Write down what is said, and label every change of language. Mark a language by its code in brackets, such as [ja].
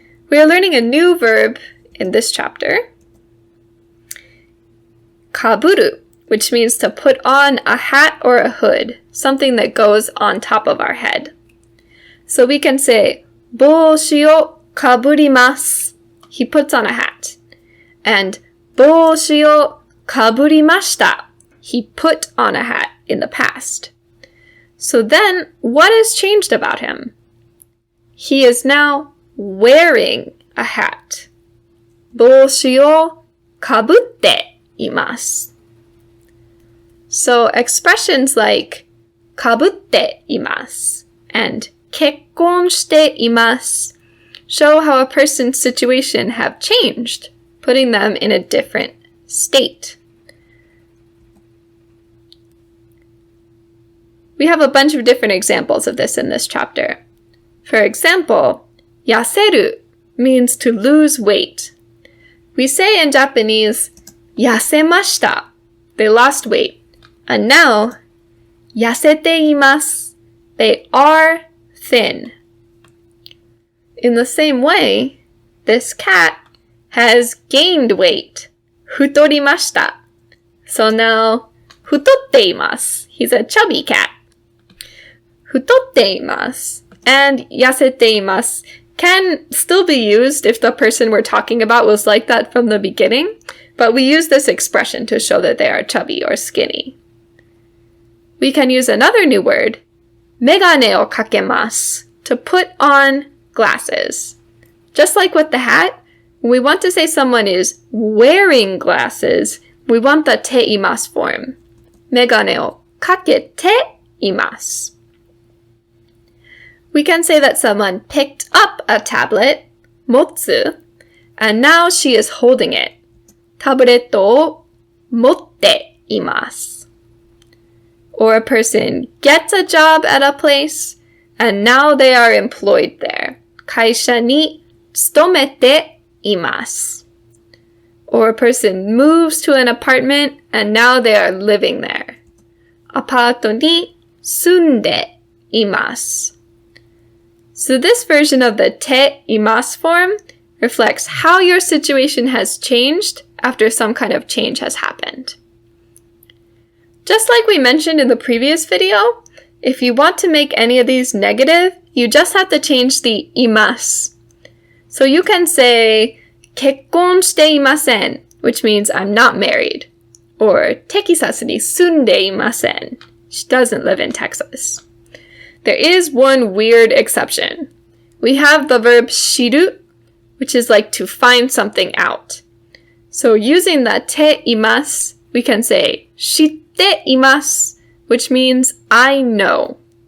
[en] We are learning a new verb in this chapter. かぶる, which means to put on a hat or a hood, something that goes on top of our head. So we can say [ja] 帽子をかぶります. [en] He puts on a hat. And [ja] 帽子をかぶりました. [en] He put on a hat in the past. So then, what has changed about him? He is now wearing a hat. [ja] 帽子をかぶっています. [en] So expressions like かぶっています and 結婚しています show how a person's situation have changed, putting them in a different state. We have a bunch of different examples of this in this chapter. For example, 痩せる means to lose weight. We say in Japanese, [ja] 痩せました. [en] They lost weight. And now, [ja] 痩せています. [en] They are thin. In the same way, this cat has gained weight. [ja] 太りました. [en] So now, [ja] 太っています. [en] He's a chubby cat. 太っています and 痩せています can still be used if the person we're talking about was like that from the beginning, but we use this expression to show that they are chubby or skinny. We can use another new word, [ja] メガネをかけます, [en] to put on glasses. Just like with the hat, when we want to say someone is wearing glasses, we want the ています form. [ja] メガネをかけています. [en] We can say that someone picked up a tablet, 持つ, and now she is holding it. [ja] タブレットを持っています. [en] Or a person gets a job at a place, and now they are employed there. [ja] 会社に勤めています. [en] Or a person moves to an apartment, and now they are living there. [ja] アパートに住んでいます. [en] So this version of the ています form reflects how your situation has changed after some kind of change has happened. Just like we mentioned in the previous video, if you want to make any of these negative, you just have to change the います. So you can say [ja] 結婚していません, [en] which means I'm not married. [ja] Or テキサスに住んでいません. [en] She doesn't live in Texas. There is one weird exception. We have the verb 知る, which is like to find something out. So using the ています, we can say [ja] 知っています, [en] which means I know.